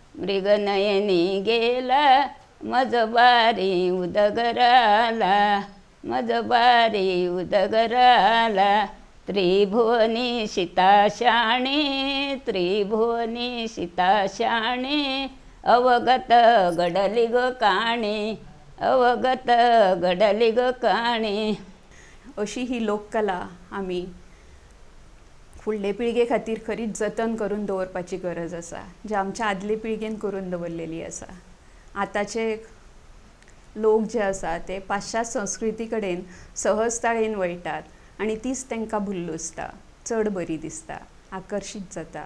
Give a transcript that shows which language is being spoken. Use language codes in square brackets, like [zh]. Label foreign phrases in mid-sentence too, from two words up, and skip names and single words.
[kok] मृगनयनी गेला, मज बारी उदगराला, मजबारी उदगराला त्रिभुवनी सीताशाणे त्रिभुवनी सीताशाणे अवगत घडली ग काणी अवगत घडली ग काणी. अशी ही लोककला आमी फुडले पिळगे खातीर खरीच जतन करून दवरपाची गरज आसा, जे आमच्या आदले पिळगेन करून दवरलेली आसा. आतांचे लोक जे आसा ते पाश्चात्य संस्कृती कडेन सहजतायेन वळटात आनी तीच तांकां भुल्लुसता, चड बरी दिसता, आकर्शीत जाता.